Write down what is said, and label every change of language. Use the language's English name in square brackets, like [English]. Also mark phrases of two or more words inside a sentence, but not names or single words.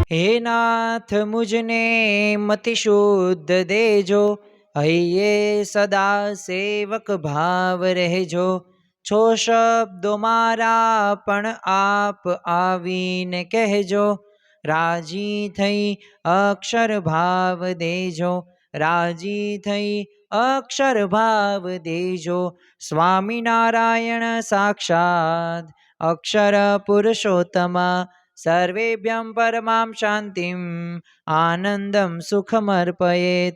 [Gujarati] હે નાથ મુજને મતિ શુદ્ધ દેજો, હૈયે સદા સેવક ભાવ રહેજો। છો શબ્દો મારા પણ આપ આવીને કહેજો, રાજી થઈ અક્ષર ભાવ દેજો, રાજી થઈ અક્ષર ભાવ દેજો। સ્વામિનારાયણ સાક્ષાત અક્ષર પુરુષોત્તમ, [Sanskrit] सर्वेभ्यं परमां शांतिम आनंदम सुखमर्पयेत।